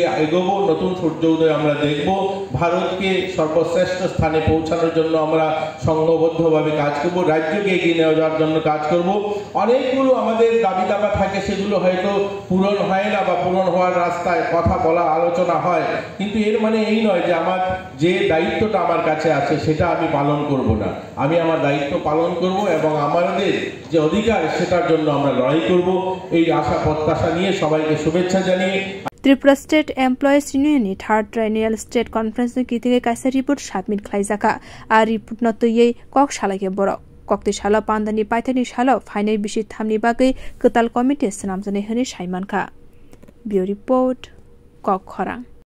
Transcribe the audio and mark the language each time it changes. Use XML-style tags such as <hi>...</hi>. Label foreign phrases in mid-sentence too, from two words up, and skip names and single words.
<bn>এগোবো নতুন সূর্যোদয় আমরা দেখব ভারতকে সর্বশ্রেষ্ঠ স্থানে পৌঁছানোর জন্য আমরা সংঘবদ্ধভাবে কাজ করব রাজ্যকে এগিয়ে নিয়ে যাওয়ার জন্য কাজ করব অনেকগুলো আমাদের দাবি দাবা থাকে সেগুলো হয়তো পূরণ হয় না বা পূরণ হওয়ার রাস্তায় কথা বলা আলোচনা হয় কিন্তু এর মানে এই নয় যে আমার যে দায়িত্বটা আমার কাছে আছে সেটা আমি পালন করব না আমি আমার দায়িত্ব পালন করব এবং আমাদের যে অধিকার সেটার জন্য আমরা লড়াই করব এই আশা প্রত্যাশা নিয়ে সবাইকে শুভেচ্ছা জানিয়ে</bn> <trp>Tripura State Employees Union ni Third Triennial State Conference ni kitige kaisa</trp> <en>report submit</en> <trp>khlaijaka a report no tuye kok shalake borok kokti shala pandani paithani shala final bishi thamni bagai ketal committee sanamjane hene saimanka</trp> <en>Bureau Report</en> <trp>Kok Khorang</trp>